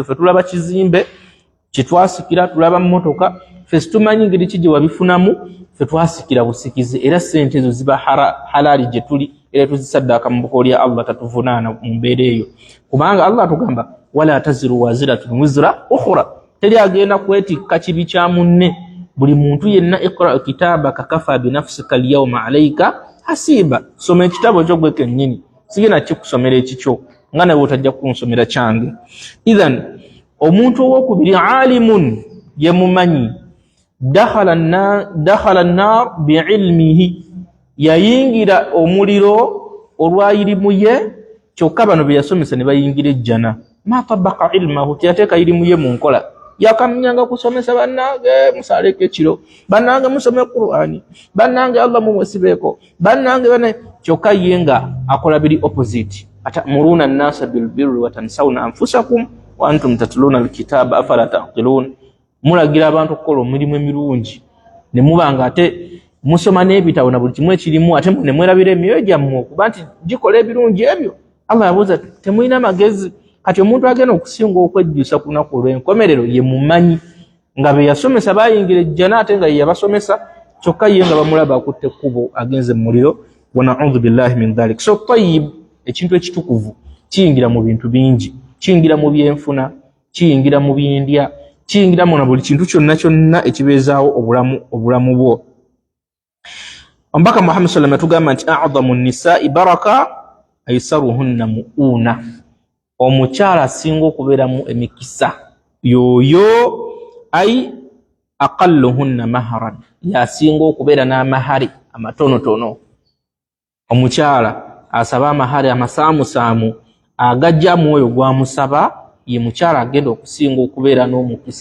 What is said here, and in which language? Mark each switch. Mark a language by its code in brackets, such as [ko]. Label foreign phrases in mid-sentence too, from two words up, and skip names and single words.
[lg] Ffe tulaba kizimbe kye twasikira tulaba mmotoka ffe situmanyi ngeri ki gye wabifunamu ffe twasikira busikizi era ssente ezo ziba halali gye tuli era tuzisaddaaka mu buko lya Allah tatuvunaana mu mbeera eyo kubanga Allah atugamba [ar] ولا تزر وازرة وزر أخرى [lg] teri agenda kwetikka kibi kya munne. Buli muntu yenna [ar] اقرأ كتابك كفى بنفسك اليوم عليك حسيبا. [lg] Soma ekitabo kyo gwe kennyini sigenda kikusomera ekikyo nga nawe otajja kunsomera kyange. Idhan omuntu owokubiri alimun ye mumanyi [ar] دخل النار بعلمه [lg] yayingira omuliro olwayirimu ye kyokka bano bye yasomesa ne bayingira ejjana [ar] ما طبق علمه [lg] tiyateeka ilimu ye mu nkola yakamnyanga kusomesa bannange musaleke ekiro bannange musome Qur'ani bannange Allah mumwesibeko bannange bane kyokka yenga akola biri opposite [ar] أتأمرون الناس بالبر وتنسون أنفسكم وأنتم تتلون الكتاب أفلا تعقلون [lg] mulagira abantu okukola omirimu emirungi ne mubanga ate musoma n'ebitabo na buli kimwe kirimu ate ne mwerabira emyoyo gyammwe okuba nti gikola ebirungi ebyo. Allah yabuuza temulina magezi kati omuntu agenda okusinga okwejjusa ku lunaku olw'enkomerero ye mumanyi nga be yasomesa bayingira ejjana ate nga ye yabasomesa kyokka ye nga bamulaba akutte ekkubo agenze mu muliro [ar] ونعوذ بالله من ذلك. [lg] So tayyib ekintu ekitukuvu kiyingira mu bintu bingi, kiyingira mu byenfuna, kiyingira mu byendya, kiyingira mu na buli kintu kyonna ekibeezaawo obulamu bwo. Omubaka Muhammad [ar] صلى الله عليه وسلم [lg] tugamba nti [ar] أعظم النساء بركة أيسرهن مؤونة. [lg] Omukyala asinga okubeeramu emikisa yoyo [ar] أي أقلهن مهرا, [lg] yasinga okubeera n'amahari amatonotono. Omukyala asaba amahari amasaamusaamu agajja mwoyo gwamusaba ye mukyala agenda okusinga okubeera n'omukisa.